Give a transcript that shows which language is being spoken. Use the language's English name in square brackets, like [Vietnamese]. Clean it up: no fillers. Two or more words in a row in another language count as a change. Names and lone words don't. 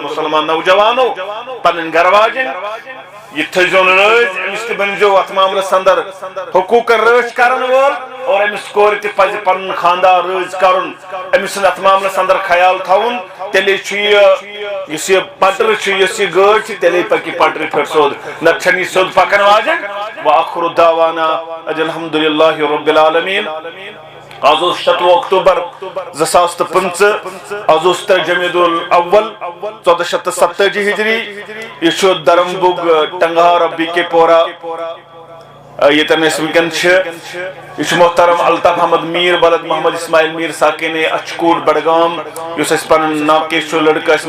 [Kashmiri] مُسلمان نوجوانو پنٕنۍ گرٕ واجٮ۪ن یہ تھٲیزیون رٲزۍ أمِس تہِ بٔنزیو اتھ معاملس اندر حقوٗقن رٲچھ کرن وول اور أمِس کورِ تہِ پزِ پنُن خاندار رٲزۍ کرُن أمِس چھُنہٕ اتھ معاملس اندر خیال تھاوُن تیٚلے چھُ یہِ یُس یہِ پٹر چھُ یُس یہِ گٲڑۍ چھِ تیٚلے پکہِ یہِ پٹرِ پٮ۪ٹھ سیوٚد نتہٕ چھنہٕ یہِ سیوٚد پکن واجٮ۪ن [Arabic] وآخر دعوانا ان الحمدللہ رب العالمین [Kashmiri] آز 7 اکتوبر 2015 آز 3 جمیع الاول 1470 ہجری یہ درمبگ ٹنگہار بی کے پورہ یتن اس ونکن یہ محترم الطاف احمد میر بلد محمد اسماعیل میر ساکن اچکوٹ بڈگام اس پن ناکیش لڑکہ اس